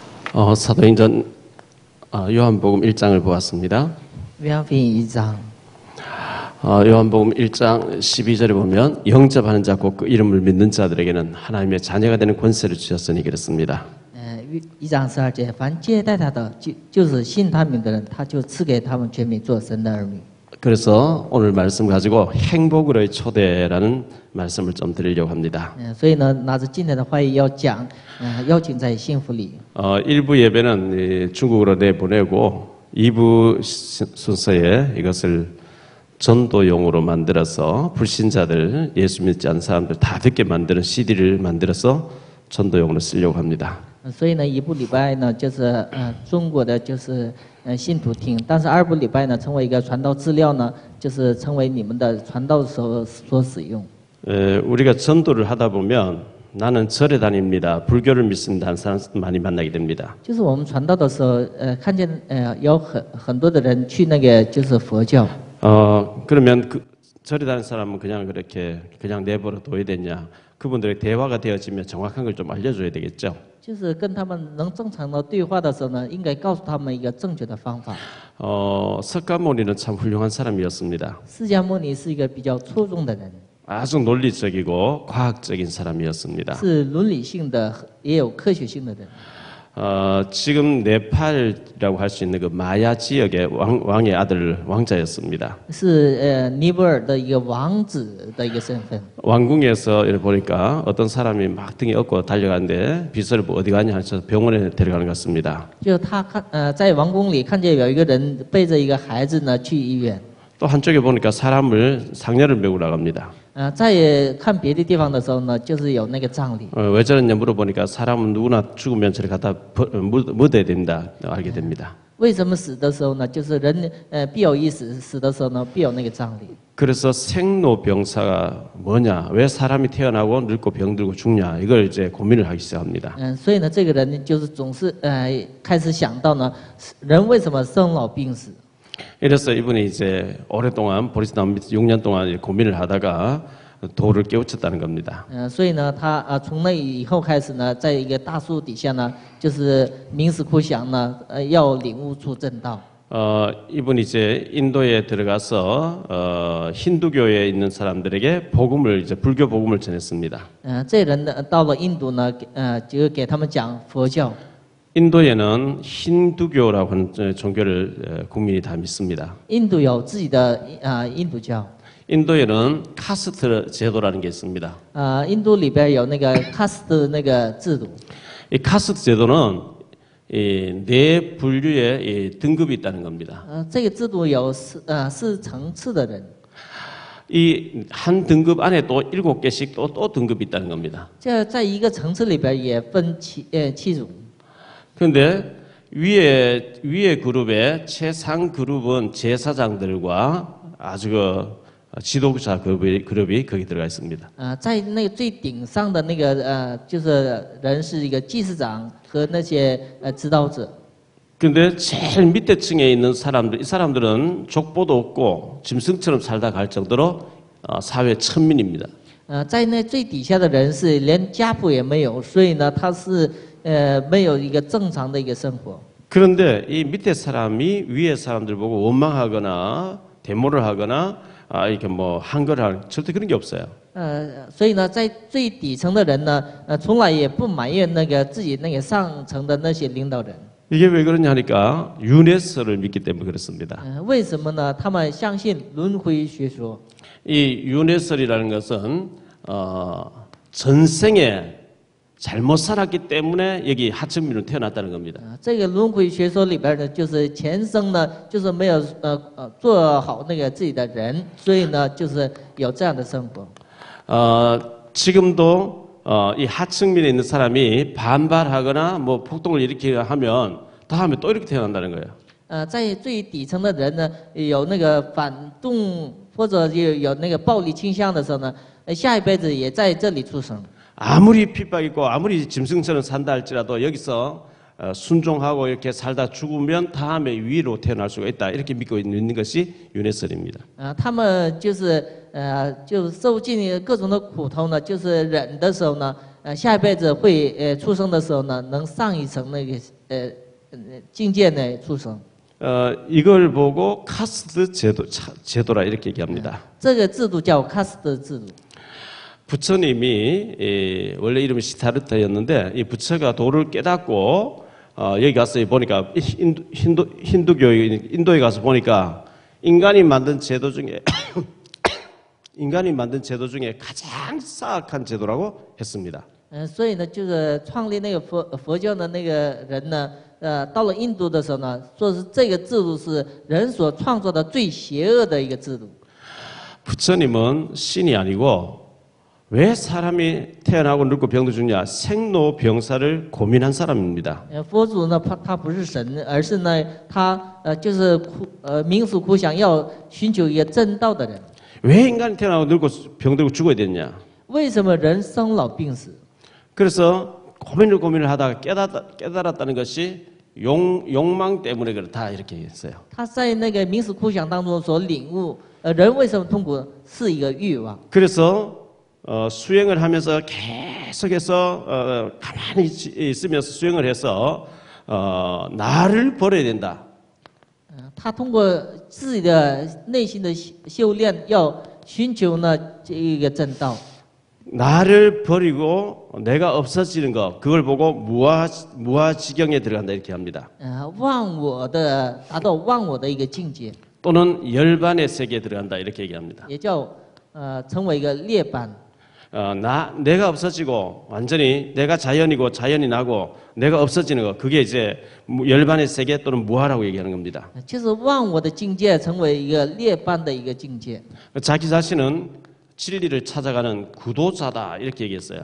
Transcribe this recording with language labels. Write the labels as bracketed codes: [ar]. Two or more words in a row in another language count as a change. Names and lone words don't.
[ko] 사도행전 요한복음 1장을 보았습니다. 요한복음 1장. 요한복음 1장 12절에 보면 영접하는 자 곧 그 이름을 믿는 자들에게는 하나님의 자녀가 되는 권세를 주셨으니 그렇습니다. [zh] 1 章12节，凡接待他的，就是信他名的人，他就赐给他们权柄做神的儿女。 [ko] 그래서 오늘 말씀 가지고 행복으로의 초대라는 말씀을 좀 드리려고 합니다. [zh] 所以呢，拿着今天的话语要讲，邀请在幸福里。 [ko] 1부 예배는 중국어로 내보내고 2부 순서에 이것을 전도용으로 만들어서 불신자들, 예수 믿지 않는 사람들 다 듣게 만드는 CD를 만들어서 전도용으로 쓰려고 합니다. [zh] 所以呢，一部礼拜呢，就是中国的就是信徒听，但是二部礼拜呢，成为一个传道资料呢，就是成为你们的传道所使用。 [ko] 우리가 전도를 하다 보면 나는 절에 다닙니다, 불교를 믿습니다 하는 사람 많이 만나게 됩니다. [zh] 就是我们传道的时候，看见有很多的人去那个就是佛教。 [ko] 그러면 그 절에 다니는 사람은 그냥 그렇게 그냥 내버려 둬야 되냐? 그분들의 대화가 되어지면 정확한 걸 좀 알려줘야 되겠죠. [zh] 就是跟他们能正常的对话的时候呢，应该告诉他们一个正确的方法。 [ko] 석가모니는 참 훌륭한 사람이었습니다. [zh] 释迦牟尼是一个比较出众的人， [ko] 아주 논리적이고 과학적인 사람이었습니다. [zh] 是伦理性的，也有科学性的人。 [ko] 지금 네팔이라고 할 수 있는 그 마야 지역의 왕의 아들 왕자였습니다. [zh] 是尼泊尔的一个王子的一个身份。 [ko] 왕궁에서 이렇게 보니까 어떤 사람이 막 등에 업고 달려가는데 비서를 뭐 어디 가냐 해서 병원에 데려가는 것 같습니다. [zh] 就他在王宫里看见有一个人背着一个孩子呢去医院。 [ko] 또 한쪽에 보니까 상녀를 메고 나갑니다. [zh] 在看别的地方的时候呢，就是有那个葬礼。 [ko] 왜 저러냐 물어보니까 사람은 누구나 죽으면 저리 갖다 묻어야 된다 알게 됩니다. [zh] 为什么死的时候呢？就是人必有一死，死的时候呢必有那个葬礼。 [ko] 그래서 생로병사가 뭐냐, 왜 사람이 태어나고 늙고 병들고 죽냐, 이걸 이제 고민을 하기 시작합니다. [zh] 所以呢，这个人就是总是开始想到呢，人为什么生老病死？ [ko] 이래서 이분이 이제 오랫동안 보리스 나무 밑에 6년 동안 고민을 하다가 도를 깨우쳤다는 겁니다. [zh] 所以呢，他从那以后开始呢，在一个大树底下呢，就是冥思苦想呢，要领悟出正道。 [ko] 이분이 이제 인도에 들어가서 힌두교에 있는 사람들에게 복음을 이제 불교 복음을 전했습니다. [zh] 这人呢，到了印度呢，就给他们讲佛教。 [ko] 인도에는 힌두교라고 하는 종교를 국민이 다 믿습니다. [zh] 印度有自己的印度教。 [ko] 인도에는 카스트 제도라는 게 있습니다. [zh] 印度里边有那个 caste 那个制度。 [ko] 이 카스트 제도는 네 분류의 등급이 있다는 겁니다. [zh] 这个制度有4层次的人。 [ko] 이 한 등급 안에 또 7개씩 또 등급이 있다는 겁니다. [zh] 这在一个层次里边也分7种。 [ko] 그런데 위에 그룹의 최상 그룹은 제사장들과 아주 지도자 그룹이 거기 들어가 있습니다. [zh] 在那个最顶上的那个就是人是一个祭司长和那些指导者。 [ko] 근데 제일 밑에 층에 있는 사람들, 이 사람들은 족보도 없고 짐승처럼 살다 갈 정도로 사회 천민입니다. [zh] 在那最底下的人是连家谱也没有，所以呢，他是没有一个正常的一个生活。 [ko] 그런데 이 밑에 사람이 위에 사람들 보고 원망하거나 데모를 하거나 이렇게 뭐 한거를 하는 절대 그런 게 없어요. [zh] 所以呢，在最底层的人呢，从来也不埋怨那个自己那个上层的那些领导人。 [ko] 이게 왜 그러냐 하니까 유네스를 믿기 때문에 그렇습니다. [zh] 为什么呢？他们相信轮回学说。 [ko] 이 유네스라는 것은 전생에 잘못 살았기 때문에 여기 하층민으로 태어났다는 겁니다. [zh] 这个轮回学说里边呢，就是前生呢，就是没有做好那个自己的人，所以呢，就是有这样的生活。 [ko] 지금도 이 하층민에 있는 사람이 반발하거나 뭐 폭동을 일으키려 하면 다음에 또 이렇게 태어난다는 거예요. [zh] 在最底层的人呢，有那个反动或者有那个暴力倾向的时候呢，下一辈子也在这里出生。 [ko] 아무리 핍박 있고 아무리 짐승처럼 산다 할지라도 여기서 순종하고 이렇게 살다 죽으면 다음에 위로 태어날 수가 있다. 이렇게 믿고 있는 것이 유네설입니다. [zh] 他们就是就受尽各种的苦头呢，就是忍的时候呢， 下一辈子会出生的时候呢，能上一层那个境界呢出生。 [ko] 이걸 보고 카스트 제도라 이렇게 얘기합니다. [zh] 这个制度叫카스트制度。 [ko] 부처님이 원래 이름이 시타르타였는데 이 부처가 도를 깨닫고 여기 가서 보니까 힌두교에 인도에 가서 보니까 인간이 만든 제도 중에 인간이 만든 제도 중에 가장 사악한 제도라고 했습니다. [zh] 所以呢，就是创立那个佛教的那个人呢，到了印度的时候呢，说是这个制度是人所创造的最邪恶的一个制度。 [ko] 부처님은 신이 아니고 왜 사람이 태어나고 늙고 병도 죽냐 생로병사를 고민한 사람입니다. [zh] 佛祖呢，他不是神，而是呢，他就是冥思苦想要寻求一个正道的人。 [ko] 왜 인간이 태어나고 늙고 병들고 죽어야 되냐? [zh] 为什么人生老病死？ [ko] 그래서 고민을 하다가 깨달았다는 것이 욕망 때문에 그렇다 이렇게 했어요. [zh] 他在那个冥思苦想当中所领悟，人为什么痛苦是一个欲望。 [ko] 그래서 수행을 하면서 계속해서 가만히 있으면서 수행을 해서 나를 버려야 된다. [zh] 他通过自己的内心的修炼，要寻求呢这一个正道。 [ko] 나를 버리고 내가 없어지는 것 그걸 보고 무아지경에 들어간다 이렇게 합니다. [zh] 忘我的达到忘我的一个境界， [ko] 또는 열반의 세계에 들어간다 이렇게 얘기합니다. [zh] 也叫成为一个列班。 [ko] 내가 없어지고 완전히 내가 자연이고 자연이 나고 내가 없어지는 것 그게 이제 열반의 세계 또는 무아라고 얘기하는 겁니다. [zh] 就是忘我的境界，成为一个列班的一个境界。 [ko] 자기 자신은 진리를 찾아가는 구도자다 이렇게 얘기했어요.